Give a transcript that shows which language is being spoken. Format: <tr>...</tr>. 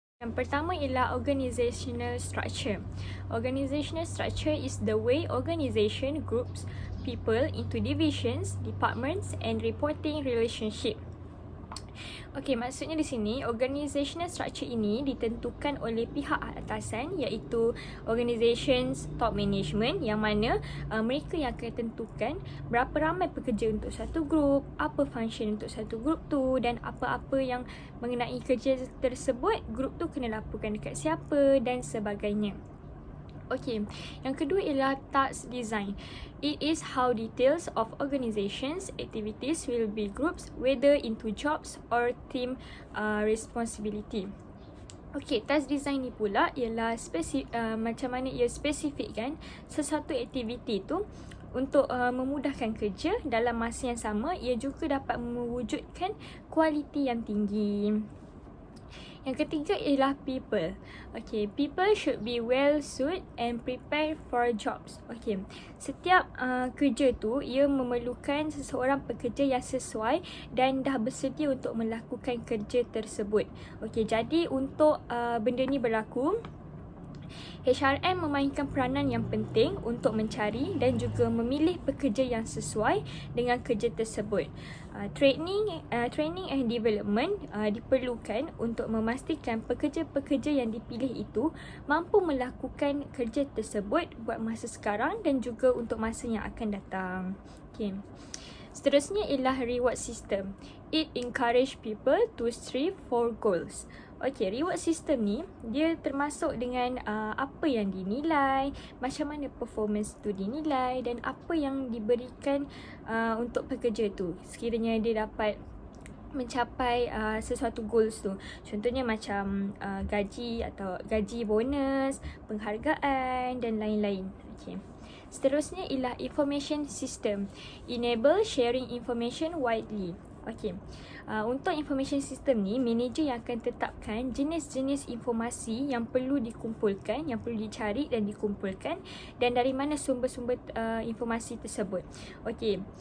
<ms>Yang pertama ialah organizational structure.</ms> <en>Organizational structure is the way organization groups people into divisions, departments and reporting relationship.</en> <ms>Okey, maksudnya di sini organizational structure ini ditentukan oleh pihak atasan iaitu organizations top management yang mana mereka yang akan tentukan berapa ramai pekerja untuk satu grup, apa function untuk satu grup tu dan apa-apa yang mengenai kerja tersebut grup tu kena laporkan dekat siapa dan sebagainya. Okay, yang kedua ialah task design.</ms> <en>It is how details of organizations activities will be grouped whether into jobs or team responsibility.</en> <ms>Okay, task design ni pula ialah macam mana ia spesifikkan sesuatu aktiviti tu untuk memudahkan kerja dalam masa yang sama. Ia juga dapat mewujudkan kualiti yang tinggi. Yang ketiga ialah people.</ms> <en>Okay, people should be well suited and prepared for jobs.</en> <ms>Okay, setiap kerja tu ia memerlukan seseorang pekerja yang sesuai dan dah bersedia untuk melakukan kerja tersebut. Okay, jadi untuk benda ni berlaku, HRM memainkan peranan yang penting untuk mencari dan juga memilih pekerja yang sesuai dengan kerja tersebut. Training and development diperlukan untuk memastikan pekerja-pekerja yang dipilih itu mampu melakukan kerja tersebut buat masa sekarang dan juga untuk masa yang akan datang. Okay. Seterusnya ialah reward system.</ms> <en>It encourage people to strive for goals.</en> <ms>Okay, reward system ni dia termasuk dengan apa yang dinilai, macam mana performance tu dinilai dan apa yang diberikan untuk pekerja tu sekiranya dia dapat mencapai sesuatu goals tu. Contohnya macam gaji atau gaji bonus, penghargaan dan lain-lain. Okay. Seterusnya ialah information system.</ms> <en>Enable sharing information widely.</en> <ms>Okay. Untuk information system ni, manager yang akan tetapkan jenis-jenis informasi yang perlu dikumpulkan, yang perlu dicari dan dikumpulkan dan dari mana sumber-sumber informasi tersebut. Okay.</ms>